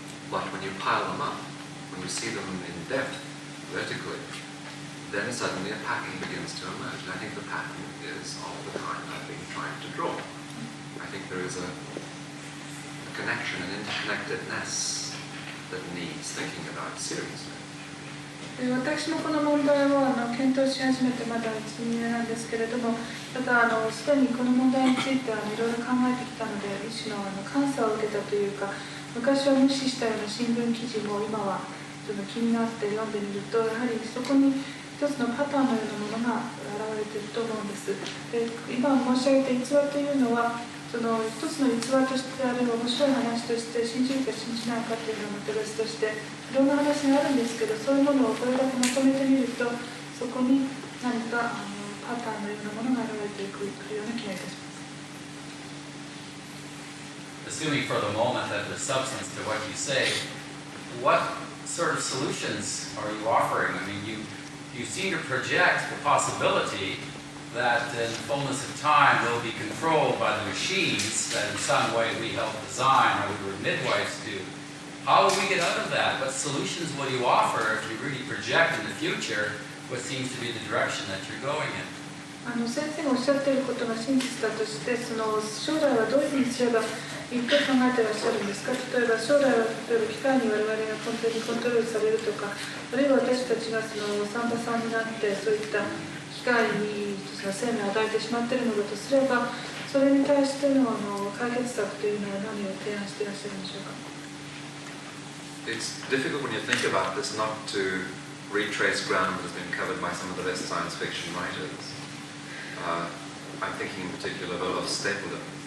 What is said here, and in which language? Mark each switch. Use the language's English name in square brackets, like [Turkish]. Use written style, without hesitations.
[English] But when you pile them up, when you see them in depth, vertically, then suddenly a pattern begins to emerge. And I think the pattern is of the kind I've been trying to draw. I think there is a connection, an interconnectedness that needs thinking about seriously. [Japanese] 私もこの問題を検討し始めてまだ1、2年なんですけれども、ただすでにこの問題についていろいろ考えてきたので、一種の監査を受けたというか、昔は無視したような新聞記事も今はちょっと気になって読んでみると、やはりそこに一つのパターンのようなものが現れていると思うんです。で、今申し上げた逸話というのは、その一つの逸話として、あるいは面白い話として信じるか信じないかというのはまた別として、いろんな話があるんですけど、そういうものをこれだけまとめてみると、そこに何かパターンのようなものが現れていくというような気がいたします。 [English] Assuming for the moment that there's substance to what you say, what sort of solutions are you offering? I mean, you seem to project the possibility that in the fullness of time will be controlled by the machines that in some way we help design or we were midwives to. How will we get out of that? What solutions will you offer if you really project in the future what seems to be the direction that you're going in? [Japanese] 先生がおっしゃっていることが真実だとして、その将来はどういうふうにすればいいと考えていらっしゃるんですか。例えば将来は機械に我々が完全にコントロールされるとか、あるいは私たちがその産婆さんになってそういった機械にその生命を与えてしまっているのだとすれば、それに対しての解決策というのは何を提案していらっしゃるんでしょうか。 [English] It's difficult when you think about this not to retrace ground that has been covered by some of the best science fiction writers. I'm thinking in particular of Stapleton.